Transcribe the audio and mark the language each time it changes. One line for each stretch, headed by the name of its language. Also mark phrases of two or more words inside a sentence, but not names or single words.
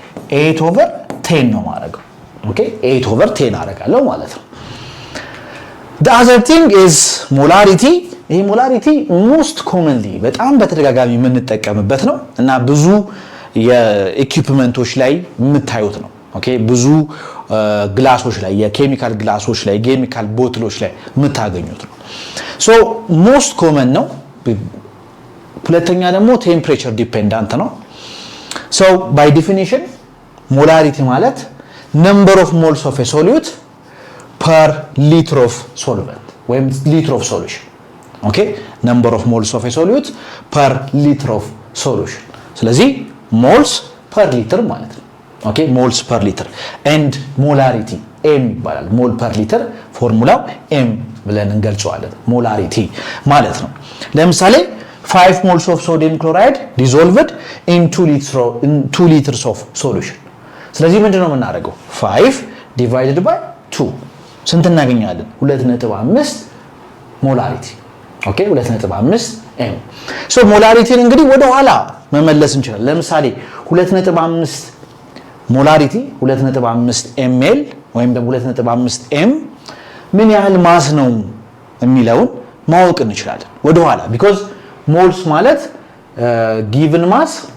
Amharic: 8/10 ነው ማድረገው። ኦኬ 8/10 አደርጋለሁ ማለት ነው።
English: the other thing is molarity
Amharic: ይሄ ሞላሪቲ
English: most commonly
Amharic: በጣም በተደጋጋሚ የምንጠቀምበት ነው እና ብዙ የኢኩዊፕመንቶች ላይ የምታዩት ነው ኦኬ ብዙ ግላሶች ላይ የኬሚካል ግላሶች ላይ ኬሚካል ቦትሎች ላይ የምታገኙት ነው
English: so most common
Amharic: ነው ሁለተኛ ደግሞ
English: temperature dependent ነው so by definition molarity ማለት number of moles of a solute per liter of solvent ወይም liter of solution okay number of moles of a solute per liter of solution ስለዚህ moles per liter
Amharic: ማለት ነው
English: okay moles per liter and molarity m ይባላል mole per liter
Amharic: ፎርሙላው m ብለን እንገልጸዋለን
English: molarity ማለት
Amharic: ነው ለምሳሌ
English: 5 moles of sodium chloride dissolved in 2 liters of solution ስለዚህ
Amharic: ምንድነው የምናደርገው 5
English: divided by
Amharic: 2 ስንት እናገኛለን 2.5
English: molarity okay 2.5 m so molarity
Amharic: እንግዲህ ወደ ኋላ መመለስ እንችላለን ለምሳሌ 2.5 molarity 2.5 ml ወይም ደግሞ 2.5 m ምን ያህል ማስ ነው የሚለውን ማወቅ እንችላለን ወደ ኋላ
English: because moles
Amharic: ማለት
English: given mass